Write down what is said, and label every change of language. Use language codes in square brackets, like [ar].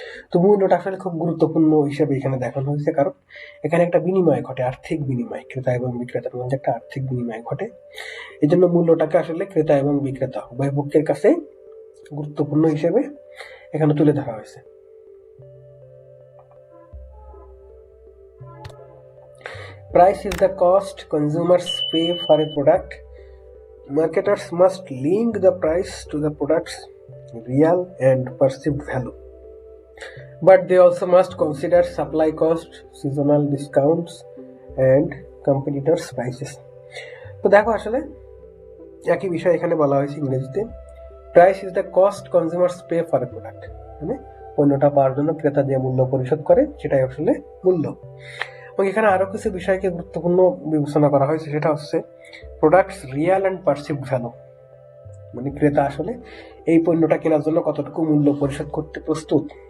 [bn] তো মূল্যটা আসলে খুব গুরুত্বপূর্ণ হিসেবে এখানে দেখানো হয়েছে, কারণ এখানে একটা বিনিময় ঘটে, আর্থিক বিনিময়। ক্রেতা এবং বিক্রেতার মধ্যে একটা আর্থিক বিনিময় ঘটে। এই জন্য মূল্যটাকে আসলে ক্রেতা এবং বিক্রেতা উভয় পক্ষের কাছে গুরুত্বপূর্ণ হিসেবে এখানে তুলে ধরা হয়েছে। [en] Price is the cost consumers pay for a product. Marketers must link the price to the product's real and perceived value. But they also must consider supply cost, seasonal discounts, and competitors' prices. [bn] তো দেখো আসলে একই বিষয় এখানে বলা হয়েছে ইংরেজিতে, [en] price is the cost consumers pay for a product, [bn] মানে পণ্যটা পাওয়ার জন্য ক্রেতা যে মূল্য পরিশোধ করে সেটাই আসলে মূল্য। এবং এখানে আরো কিছু বিষয়কে গুরুত্বপূর্ণ বিবেচনা করা হয়েছে, সেটা হচ্ছে [en] products real and perceived value, [bn] মানে ক্রেতা আসলে এই পণ্যটা কেনার জন্য কতটুকু মূল্য পরিশোধ করতে প্রস্তুত।